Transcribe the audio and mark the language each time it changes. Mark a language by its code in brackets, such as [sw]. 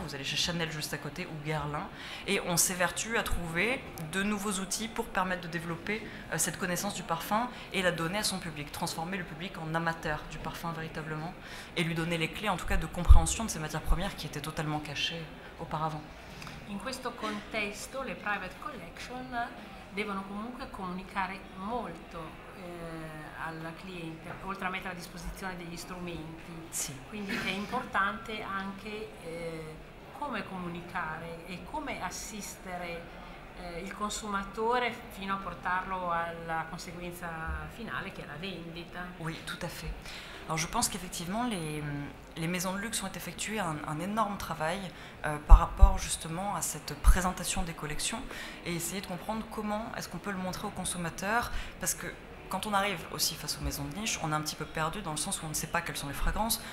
[fr] Vous allez chez Chanel juste à côté ou Guerlain et on s'évertue à trouver de nouveaux outils pour permettre de développer cette connaissance du parfum et la donner à son public, transformer le public en amateur du parfum véritablement et lui donner les clés en tout cas de compréhension de ces matières premières qui étaient totalement cachées auparavant. [it] In questo contesto le private collection devono comunque comunicare molto al cliente, oltre a mettere a disposizione degli strumenti. Sì. Quindi è importante anche come comunicare e come assistere il consumatore fino a portarlo alla conseguenza finale che è la vendita. [fr] Oui, tout à fait. Alors je pense qu'effectivement les maisons de luxe ont effectué un énorme travail par rapport justement à cette présentation des collections et essayer de comprendre comment est-ce qu'on peut le montrer aux consommateurs, parce que quand on arrive aussi face aux maisons de niche, on est un petit peu perdu dans le sens où on ne sait pas quelles sont les fragrances.